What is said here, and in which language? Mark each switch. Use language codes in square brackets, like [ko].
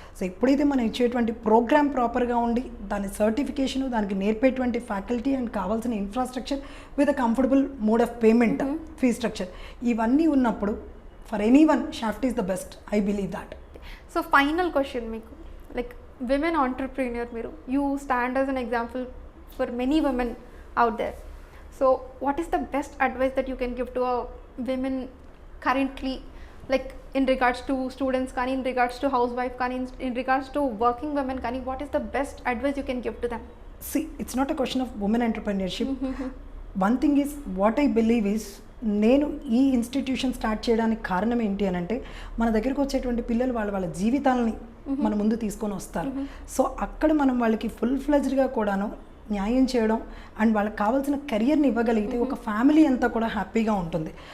[te] So ఎప్పుడైతే మనం ఇచ్చేటువంటి ప్రోగ్రామ్ ప్రాపర్గా ఉండి దాని సర్టిఫికేషన్ దానికి నేర్పేటువంటి ఫ్యాకల్టీ అండ్ కావాల్సిన infrastructure with a comfortable mode of payment, fee structure ఇవన్నీ ఉన్నప్పుడు [en] For any one shaft is the best, I believe that. So final question మీకు, like women entrepreneur మీరు, you stand as an example for many women out there. So what is the best advice that you can give to a women currently, like in regards to students kani, in regards to housewife kani, in regards to working women kani, what is the best advice you can give to them? See, it's not a question of women entrepreneurship. One thing is what I believe is [te] నేను ఈ institution start చేయడానికి కారణం ఏంటి అని అంటే మన దగ్గరకు వచ్చేటువంటి పిల్లలు వాళ్ళ జీవితాలని మన ముందు తీసుకొని వస్తారు. సో అక్కడ మనం వాళ్ళకి ఫుల్ ఫ్లెజ్డ్గా కూడాను న్యాయం చేయడం అండ్ వాళ్ళకి కావాల్సిన కెరియర్ని ఇవ్వగలిగితే ఒక ఫ్యామిలీ అంతా కూడా హ్యాపీగా ఉంటుంది.